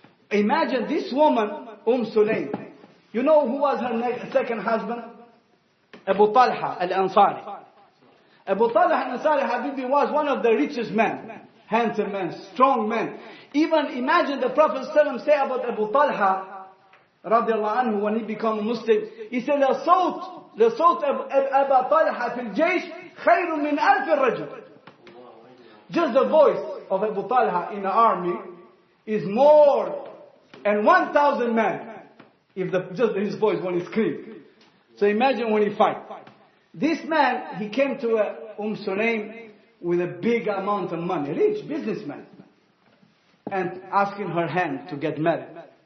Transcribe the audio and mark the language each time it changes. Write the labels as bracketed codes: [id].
[en] Imagine this woman, Sulaim. You know who was her second husband? Abu Talha al-Ansari. Abu Talha al-Ansari, Habibi, was one of the richest men. Handsome man, strong man. Even imagine the Prophet ﷺ say about Abu Talha, radiallahu anhu, when he became a Muslim. He said, [ar] لصوت أبا طلحة في الجيش خير من 1000 رجل. [en] Just the voice of Abu Talha in the army is more than 1,000 men. Just his voice when he screams. So imagine when he fight. This man, he came to Sulaim with a big amount of money, rich businessman, and asking her hand to get married.